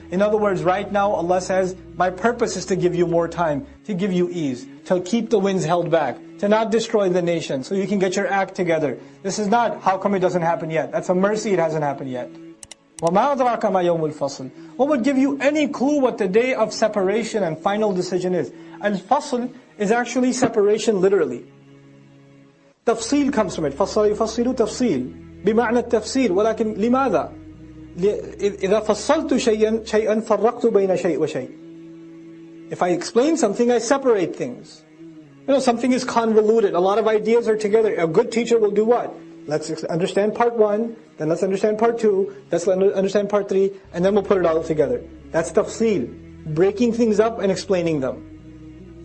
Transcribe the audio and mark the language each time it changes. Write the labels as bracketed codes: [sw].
[en] In other words, right now Allah says, my purpose is to give you more time, to give you ease, to keep the winds held back, to not destroy the nation, so you can get your act together. This is not, how come it doesn't happen yet? That's a mercy it hasn't happened yet. [ar] وَمَا أَدْرَاكَ مَا يَوْمُ الْفَصْلِ. [en] What would give you any clue what the day of separation and final decision is? Al-Fasl is actually separation literally. Tafsil comes from it. [ar] فَصَّلُ يُفَصِّلُ تَفْصِيل بِمَعْنَى التَّفْسِير. ولكن لماذا؟ إذا فصلت شيئا فرقت بين شيء وشيء. [en] If I explain something, I separate things. Something is convoluted. A lot of ideas are together. A good teacher will do what? Let's understand part 1, then let's understand part 2, let's understand part 3, and then we'll put it all together. That's tafsil, breaking things up and explaining them.